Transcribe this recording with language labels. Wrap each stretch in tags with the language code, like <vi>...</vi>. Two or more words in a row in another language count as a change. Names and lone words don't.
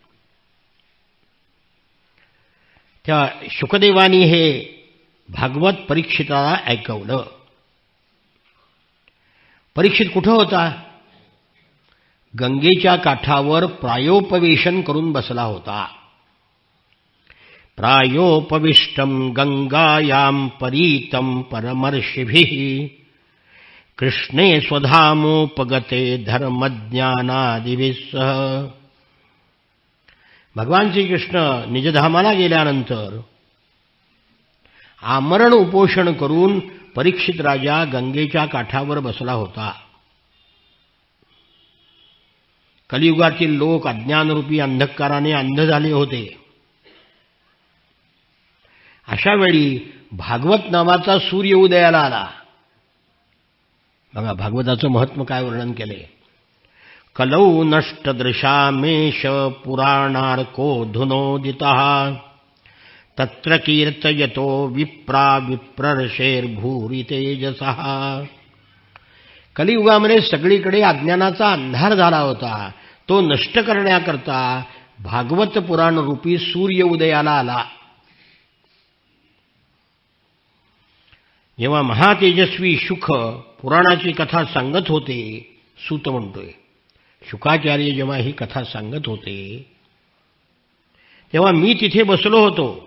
<mr>त्या शुकदेवानी हे भागवत परीक्षिताला ऐकवलं. परीक्षित कुठं होता? गंगेच्या काठावर प्रायोपवेशन करून बसला होता.</mr> <sa>प्रायोपविष्टम गंगायां परीतं परमर्षिभिः कृष्णे स्वधामोपगते धर्मज्ञानादिभिः सह.</sa> <mr>भगवान श्रीकृष्ण निजधामाला गेल्यानंतर आमरण उपोषण करून परीक्षित राजा गंगेच्या काठावर बसला होता. कलियुगातील लोक अज्ञानरूपी अंधकाराने अंध झाले होते. अशा वेळी भागवत नावाचा सूर्य उदयाला आला. बघा भागवताचं महत्त्व काय वर्णन केले.</mr> <sa>कलौ नष्टदृशामेश पुराणार्को धुनोदितः तत्र कीर्तयतो विप्रा विप्रर्षेर्भूरि तेजसः.</sa> <mr>कलियुगामध्ये सगळीकडे अज्ञानाचा अंधार झाला होता. तो नष्ट करण्याकरता भागवत पुराण रूपी सूर्य उदयाला आला. जेव्हा महातेजस्वी शुक पुराणाची कथा सांगत होते, सूत म्हणतोय, शुकाचार्य जेव्हा ही कथा सांगत होते तेव्हा मी तिथे बसलो होतो.</mr>